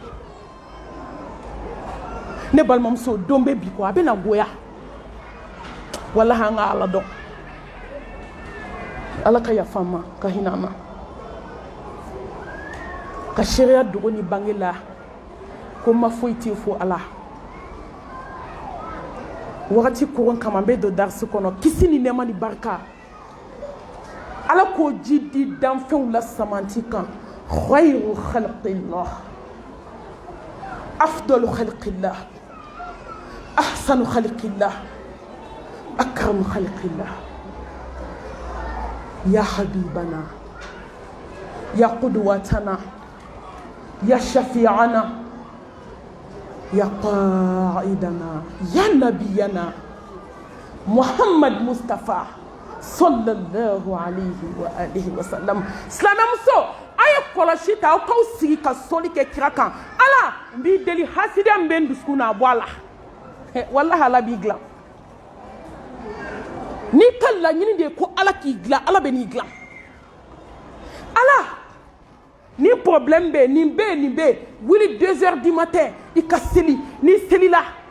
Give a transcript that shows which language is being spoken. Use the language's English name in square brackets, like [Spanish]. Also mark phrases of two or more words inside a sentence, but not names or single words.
[Bambara] ne balimamuso don bɛ bi kɔ a bɛ na goya walahi an ka ala dɔn ala ka yafa an ma ka hinɛ an na ka seereya dogo ni bange la ko ma foyi tɛ fo ala wagati koron kama n bɛ don darisi kɔnɔ kisi ni nɛɛma ni barika ala k'o ji di danfɛnw la samanti kan [Arabic] خير خلق الله أفضل خلق الله أحسن خلق الله أكرم خلق الله يا حبيبنا يا قدوتنا يا شفيعنا يا قائدنا يا نبينا محمد مصطفى صلى الله عليه وعلى آله وسلم [Bambara] silamɛmuso a ye kɔlɔsi ta aw k'aw sigi ka soli kɛ kira kan ala n b'i deli hasidiya min bɛ n dusukun na a bɔ a la walahi ala b'i dilan n'i ka laɲini de ye ko ala k'i dilan ala bɛ n'i dilan ala ni problème bɛ yen nin bɛ yen nin bɛ yen wuli [French] 2 heures du matin [Bambara] i ka seli n'i selila